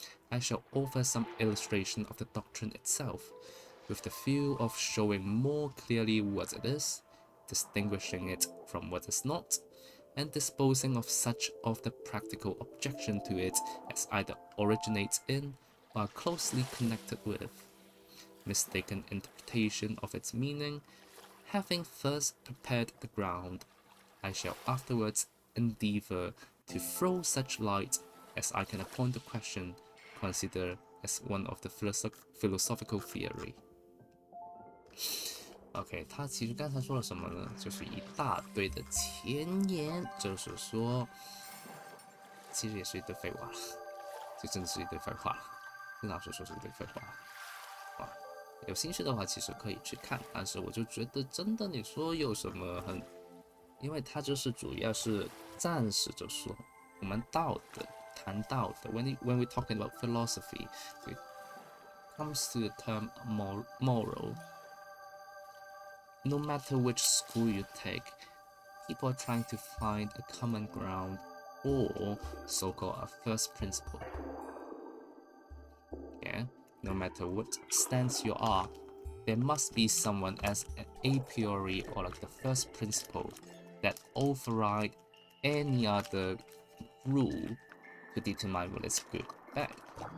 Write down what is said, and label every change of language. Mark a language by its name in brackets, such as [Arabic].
[English] I shall offer some illustration of the doctrine itself, with the view of showing more clearly what it is, distinguishing it from what is not, and disposing of such of the practical objection to it as either originates in or are closely connected with mistaken interpretation of its meaning. Having thus prepared the ground, I shall afterwards endeavour to throw such light as I can upon the question considered as one of the philosophical theory. [Chinese] OK， 他其实刚才说了什么呢？就是一大堆的前言，就是说，其实也是一堆废话了，就真的是一堆废话了。跟老师说是一堆废话啊，有兴趣的话其实可以去看，但是我就觉得真的你说有什么很，因为它就是主要是暂时就说我们谈道德 [English] when we talking about philosophy, it comes to the term moral. No matter which school you take, people are trying to find a common ground or so-called a first principle. Yeah, no matter what stance you are, there must be someone as an a priori or like the first principle that override any other rule to determine what is good or bad.